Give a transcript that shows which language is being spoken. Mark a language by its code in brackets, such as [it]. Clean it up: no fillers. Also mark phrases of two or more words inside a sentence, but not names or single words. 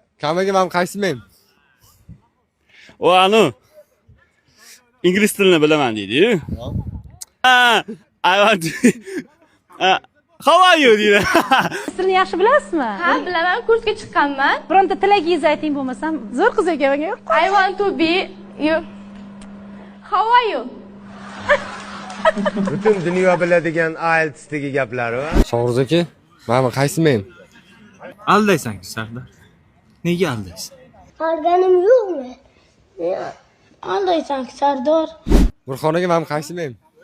[uz] Kamaga men qaysi men? O anu ingliz tilini bilaman deydi-yu. [en] I want How are you deydi. [uz] Sizni yaxshi bilasizmi? Ha, bilaman, kursga chiqqanman. Bironta tilagingizni ayting bo'lmasam, zo'r qiz ekan menga. [en] I want to be you. How are you? [uz] Butun dunyo biladigan IELTS'dagi gaplari va Sho'ruz aka, men qaysi men? Aldaysan Sardor. Nega aldaysan? Alganim yo'qmi? Aldaysan Sardor. Burxon aka, men qaysi men?